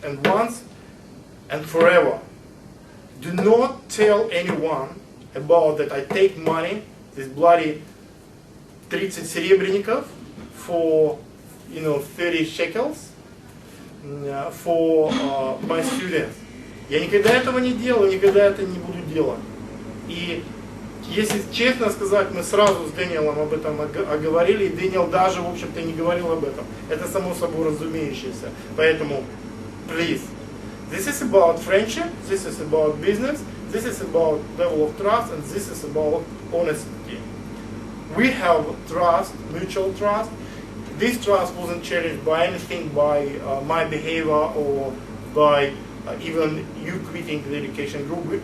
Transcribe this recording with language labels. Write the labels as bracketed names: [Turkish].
[English] And once and forever, do not tell anyone about that I take money, this bloody 30 [Russian] серебряников [English] for 30 shekels for my students. [Russian] Я никогда этого не делал, никогда это не буду делать. И если честно сказать, мы сразу с Дэниелом об этом оговорили, и Дэниел даже, в общем-то, не говорил об этом. Это само собой разумеющееся. Поэтому, [English] please, this is about friendship, this is about business, this is about level of trust, and this is about honesty. We have trust, mutual trust. This trust wasn't challenged by anything, by my behavior or by even you quitting the education group.